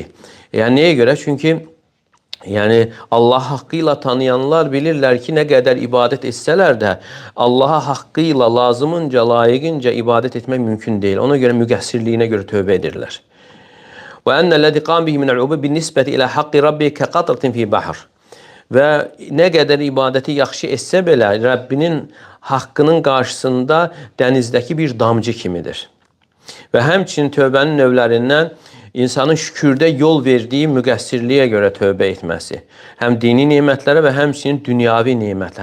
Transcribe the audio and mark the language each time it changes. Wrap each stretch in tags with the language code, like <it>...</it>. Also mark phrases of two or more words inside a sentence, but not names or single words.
<az>Yəni nəyə görə? Çünki Allah haqqıyla tanıyanlar bilirlər ki, nə qədər ibadət etsələr də Allaha haqqıyla, lazımınca, layiqincə ibadət etmək mümkün deyil. Ona görə müqəssirliyinə görə tövbə edirlər.</az> <ar>Və أن الذي قام به من العبود بالنسبة إلى حق ربه كقطرة في بحر.</ar> <az>Və nə qədər ibadəti yaxşı etsə belə Rəbbinin haqqının qarşısında dənizdəki bir damcı kimidir. Və həmçinin tövbənin növlərindən insanın şükürdə yol verdiyi müqəssirliyə görə tövbə etməsi. Həm dini nemətlərə və həmçinin dünyavi nemətlər.</az>